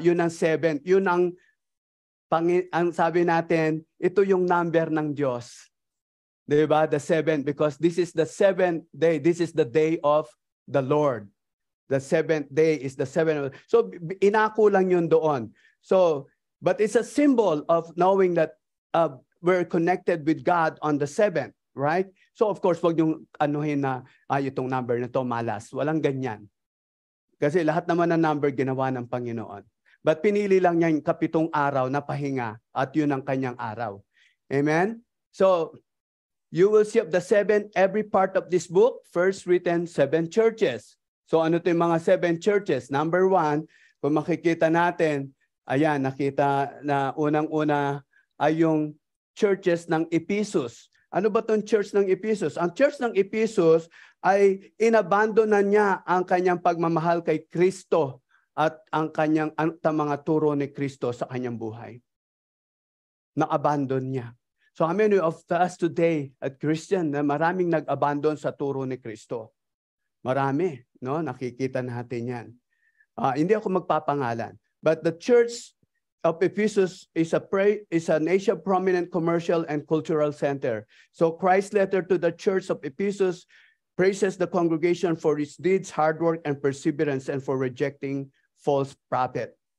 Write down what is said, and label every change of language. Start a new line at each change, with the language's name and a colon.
Filipino: Yun ang 7, yun ang sabi natin, ito yung number ng Diyos. 'Di ba?
English: The 7 because this is the 7th day, this is the day of the Lord. The 7th day is the 7th.
Filipino: So inako lang yun doon.
English: So but it's a symbol of knowing that we're connected with God on the 7th, right?
Filipino: So of course, wag yung anuhin na itong number na to malas. Walang ganyan. Kasi lahat naman ng number ginawa ng Panginoon. But pinili lang niya yung 7 araw na pahinga at yun ang kanyang araw.
English: Amen? So you will see of the 7, every part of this book, first written 7 churches.
Filipino: So ano ito yung mga 7 churches? Number 1, kung makikita natin, ayan, nakita na unang-una ay yung churches ng Ephesus. Ano ba itong church ng Ephesus? Ang church ng Ephesus ay inabandona niya ang kanyang pagmamahal kay Kristo at ang mga turo ni Kristo sa kanyang buhay. Na-abandon niya.
English: So how many of us today
Filipino: at Christian na maraming nag-abandon sa turo ni Kristo? Marami, no? Nakikita natin yan. Hindi ako magpapangalan.
English: But the church of Ephesus is an Asia prominent commercial and cultural center. So Christ's letter to the church of Ephesus praises the congregation for its deeds, hard work, and perseverance, and for rejecting false prophet.